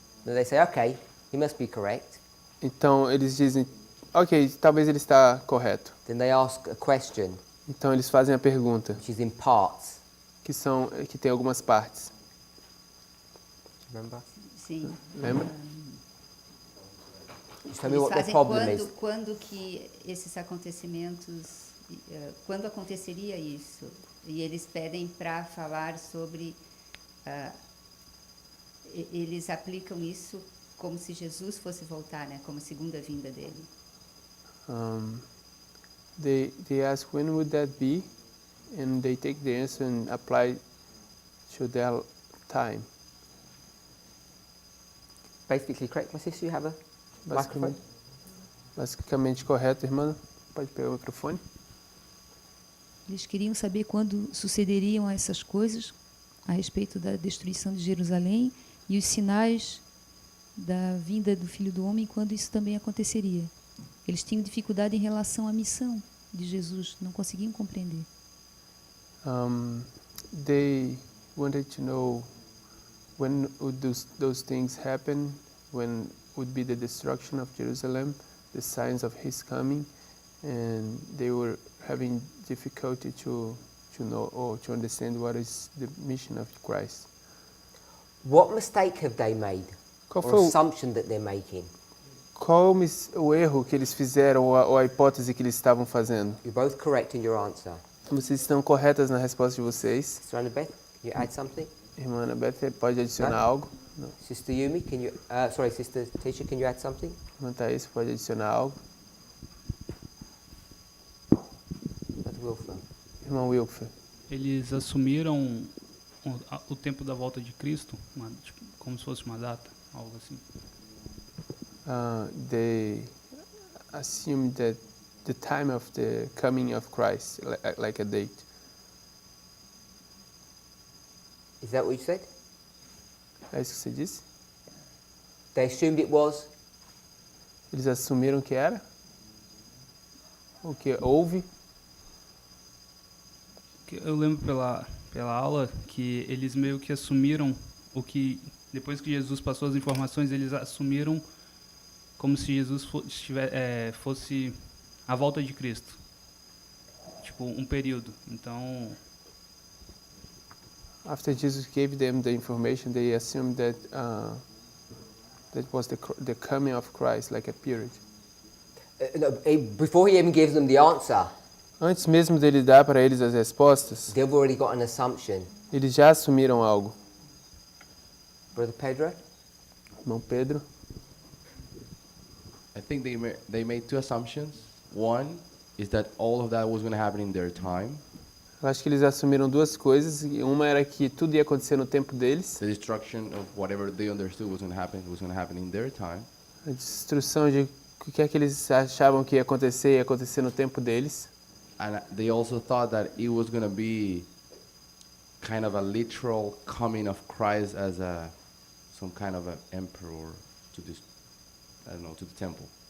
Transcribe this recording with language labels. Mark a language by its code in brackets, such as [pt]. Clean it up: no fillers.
[en] Then they say, okay, he must be correct. [pt] Então, eles dizem, ok, talvez ele está correto. [en] Then they ask a question, [pt] Então, eles fazem a pergunta, [en] which is in parts. [pt] que tem algumas partes. [en] Remember? [pt] Sim. Lembra? [en] Just tell me [pt] Eles [en] what their [pt] fazem [en] problem is. [pt] quando que esses acontecimentos, quando aconteceria isso? E eles pedem para falar sobre, eles aplicam isso como se Jesus fosse voltar, né? Como a segunda vinda dele. [en] They ask when would that be, and they take the answer and apply to their time. Basically correct, my sister, you have a microphone? [pt] Basicamente correto, irmã. Pode pegar o microfone. Eles queriam saber quando sucederiam essas coisas a respeito da destruição de Jerusalém e os sinais da vinda do Filho do Homem, quando isso também aconteceria. Eles tinham dificuldade em relação à missão de Jesus, não conseguiam compreender. [en] They wanted to know when would those things happen, when would be the destruction of Jerusalem, the signs of his coming, and they were having difficulty to know or to understand what is the mission of Christ. What mistake have they made? [pt] Qual [en] Or [pt] foi [en] assumption that they're making? [pt] qual o erro que eles fizeram ou a hipótese que eles estavam fazendo? [en] You're both correct in your answer. [pt] Vocês estão corretas na resposta de vocês. [en] Sister Annabeth, can you add something? [pt] Irmã Annabeth, pode adicionar Não? algo? Não. [en] Sister Yumi, can you, Sister Tisha, can you add something? [pt] Irmã Thaís, pode adicionar algo? [en] Brother Wilfer. [pt] Irmão Wilfer. Eles assumiram o tempo da volta de Cristo, como se fosse uma data, algo assim. [en] They assume that the time of the coming of Christ, like a date. Is that what you said? [pt] É isso que você disse? [en] They assumed it was? [pt] Eles assumiram que era? O que houve? Eu lembro pela aula que eles meio que assumiram o que, depois que Jesus passou as informações, eles assumiram como se Jesus fosse a volta de Cristo. Tipo, um período. Então, [en] After Jesus gave them the information, they assumed that that was the coming of Christ, like a period. Before he even gives them the answer, [pt] Antes mesmo dele dar para eles as respostas, [en] they've already got an assumption. [pt] eles já assumiram algo. [en] Brother Pedro? [pt] Irmão Pedro, [en] I think they made two assumptions. One, is that all of that was going to happen in their time. [pt] Eu acho que eles assumiram duas coisas. E uma era que tudo ia acontecer no tempo deles. [en] The destruction of whatever they understood was going to happen in their time. [pt] A destruição de o que é que eles achavam que ia acontecer no tempo deles. [en] And they also thought that it was going to be kind of a literal coming of Christ as some kind of an emperor to this, I don't know, to the temple.